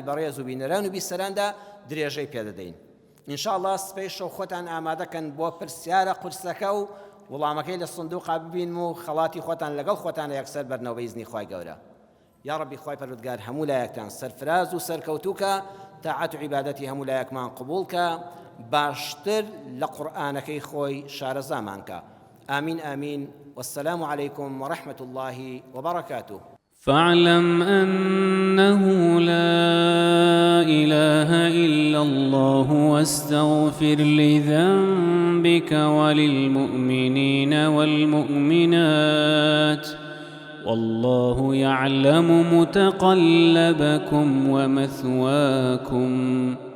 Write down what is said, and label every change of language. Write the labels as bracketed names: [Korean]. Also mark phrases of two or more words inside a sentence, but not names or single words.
[Central Kurdish] بەڕێز و بینەران و بیسەراندا درێژەی پێدەدەین ئینشاءالله سبەی شەو خۆتان ئامادەکەن بۆ پرسیارە قورسەکە و وڵامەکەی لە سندوقا ببین و خەڵاتی خۆتان لەگەڵ خۆتان یەکسەر بەرنەوە بە ئیزنی خوای گەورە [Arabic] یا ربی [Central Kurdish] خوای پەروەردگار هەموو لایەکتان سەرفراز و سەرکەوتووکە تاعەت و عیبادەتی هەموو لایەکمان قبوڵکە باشتر لە قورئانەکەی خۆی شارەزامان کە [Arabic] آمین آمین والسلام عليكم ورحمة الله وبركاته فاعلم أنه لا إله إلا الله واستغفر لذنبك وللمؤمنين والمؤمنات والله يعلم متقلبكم ومثواكم